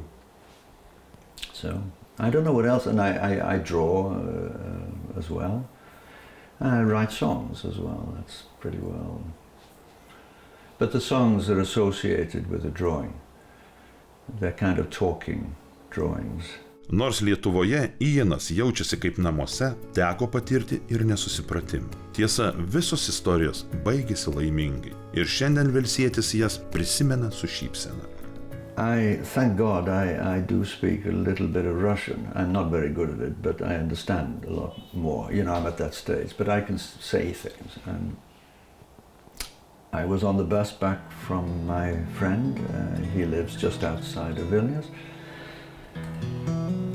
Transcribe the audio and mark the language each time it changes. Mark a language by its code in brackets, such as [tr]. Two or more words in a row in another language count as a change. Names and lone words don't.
[en] So, I don't know what else, and I draw as well. And I write songs as well, that's pretty well. But the songs are associated with the drawing. They're kind of talking drawings. [lt] Nors Lietuvoje Ianas jaučiasi kaip namuose, teko patirti ir nesusipratimų. Tiesa, visos istorijos baigėsi laimingai ir šiandien velsietis jas prisimena su šypsena. [en] Thank God, I do speak a little bit of Russian. I'm not very good at it, but I understand a lot more. I'm at that stage, but I can say things. And I was on the bus back from my friend. He lives just outside of Vilnius.